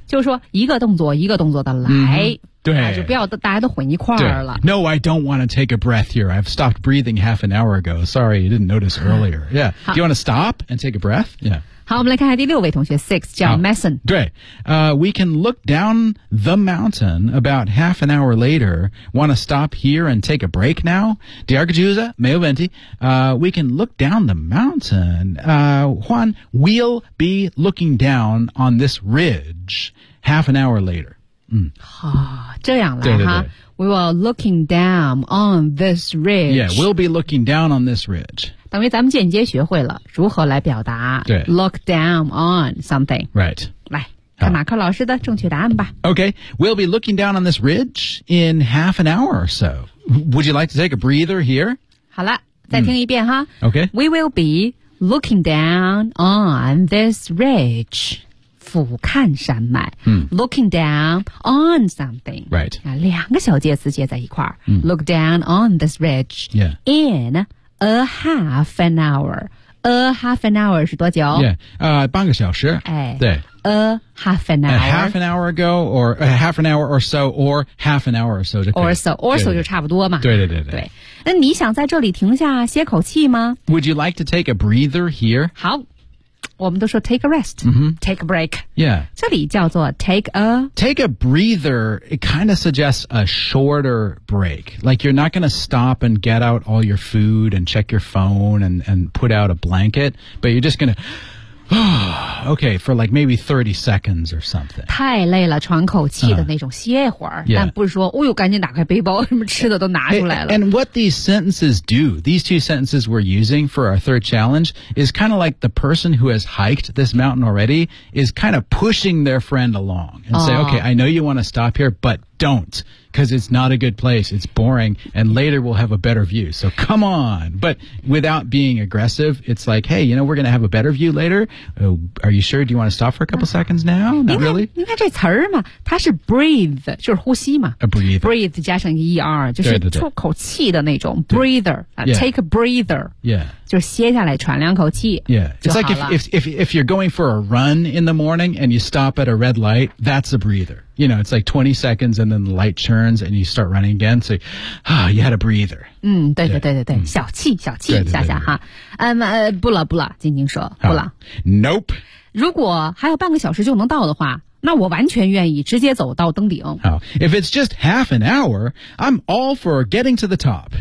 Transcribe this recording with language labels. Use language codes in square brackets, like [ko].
[zh] 就是说一个动作一个动作的来。 Mm-hmm. 对、啊、就不要大家都混一块儿了。 [en] No, I don't want to take a breath here. I've stopped breathing half an hour ago. Sorry, you didn't notice earlier. Yeah. Do you want to stop and take a breath? Yeah. [zh] 好我们来看看第六位同学 Six 叫 Mason。 [en] 对、We can look down the mountain about half an hour later. Want to stop here and take a break now? [zh] 第二个句子没有问题、 [en] We can look down the mountain.、Juan, we'll be looking down on this ridge half an hour later. 嗯、哦、 [zh] 这样来哈 [en] We were looking down on this ridge Yeah, we'll be looking down on this ridge [zh] 等于咱们间接学会了如何来表达对 [en] Look down on something Right [zh] 来看马克老师的正确答案吧 [en] Okay, we'll be looking down on this ridge in half an hour or so Would you like to take a breather here? [zh] 好了再听一遍哈、 [en] Okay We will be looking down on this ridge [zh] 俯瞰山脉、 [en] looking down on something right、 [zh] 啊、两个小介词接在一块、 [en] look down on this ridge、 yeah. in a half an hour a half an hour [zh] 是多久 yeah、半个小时、哎、对 [en] a half an hour a half an hour ago or a half an hour or so or half an hour or so or so or so [zh] 就差不多嘛对对对 对, 对那你想在这里停下歇口气吗 [en] would you like to take a breather here [zh] 好我们都说 [en] take a rest,、 mm-hmm. take a break. Yeah. [zh] 这里叫做 take a... [en] Take a breather, it kind of suggests a shorter break. Like you're not going to stop and get out all your food and check your phone and put out a blanket, but you're just going to... okay, for like maybe 30 seconds or something. [zh] 太累了喘口气的那种歇会儿、 [en] yeah. [zh] 但不是说哦呦赶紧打开背包什么吃的都拿出来了。 [en] And what these sentences do, these two sentences we're using for our third challenge, is kind of like the person who has hiked this mountain already is kind of pushing their friend along and、say, okay, I know you want to stop here, but don't. Because it's not a good place. It's boring. And later we'll have a better view. So come on. But without being aggressive, it's like, hey, you know, we're going to have a better view later. Are you sure? Do you want to stop for a couple seconds now? Not really. [zh] 你看这词儿嘛它是 breathe, 就是呼吸嘛。 [en] A breathe. [zh] Breathe 加上 ER, 就是出口气的那种 breather. [en] Take a breather. Yeah. [zh] 就是歇下来喘两口气 [en] Yeah. It's like if you're going for a run in the morning and you stop at a red light, that's a breather. You know, it's like 20 seconds and then the light turns and you start running again. So, you had a breather. [zh] 嗯对对对对对、小气小气下下哈。不了不了静静说不了。 [en] Nope. [zh] 如果还有半个小时就能到的话那我完全愿意直接走到登顶。 [en] 好 ,if it's just half an hour, I'm all for getting to the top.